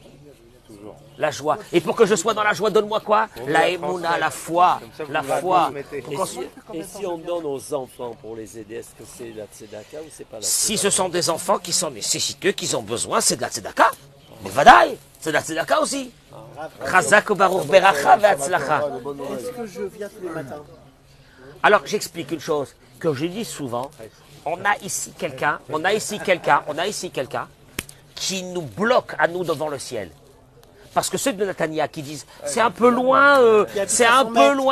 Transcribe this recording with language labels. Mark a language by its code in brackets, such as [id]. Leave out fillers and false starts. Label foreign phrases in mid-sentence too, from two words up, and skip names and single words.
[fr] La joie. Et pour que je sois dans la joie, donne-moi quoi? La émouna, la foi. La foi. Et si on donne aux enfants pour les aider, est-ce que c'est la tzedaka ou c'est pas la tzedaka? Si ce sont des enfants qui sont nécessiteux, qui ont besoin, c'est de la tzedaka. Mais vadaï, c'est de la tzedaka aussi. [he] חזק ברוך ברכה והצלחה. [fr] Est-ce que je viens tous les matins? Alors, j'explique une chose que je dis souvent. On a ici quelqu'un qui nous bloque à nous devant le ciel. Parce que ceux de Natania qui disent c'est un peu loin, c'est un peu loin.